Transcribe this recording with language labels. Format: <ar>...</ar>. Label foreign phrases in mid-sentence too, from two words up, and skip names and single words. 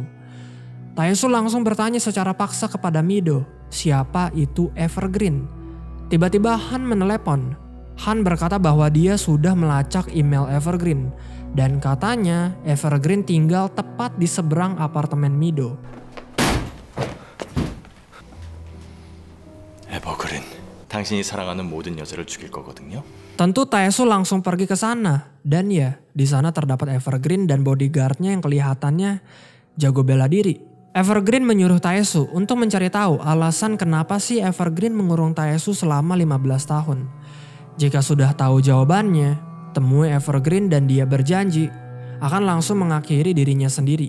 <id>Taesu langsung bertanya secara paksa kepada Mido, siapa itu Evergreen? Tiba-tiba Han menelepon. Han berkata bahwa dia sudah melacak email Evergreen dan katanya Evergreen tinggal tepat di seberang apartemen Mido.</id> <ko>에버그린, 당신이 사랑하는 모든 여자를 죽일 거거든요.</ko> <id>Tentu Taesu langsung pergi ke sana dan ya di sana terdapat Evergreen dan bodyguardnya yang kelihatannya jago bela diri. Evergreen menyuruh Taesu untuk mencari tahu alasan kenapa sih Evergreen mengurung Taesu selama 15 tahun. Jika sudah tahu jawabannya, temui Evergreen dan dia berjanji akan langsung mengakhiri dirinya sendiri.</id>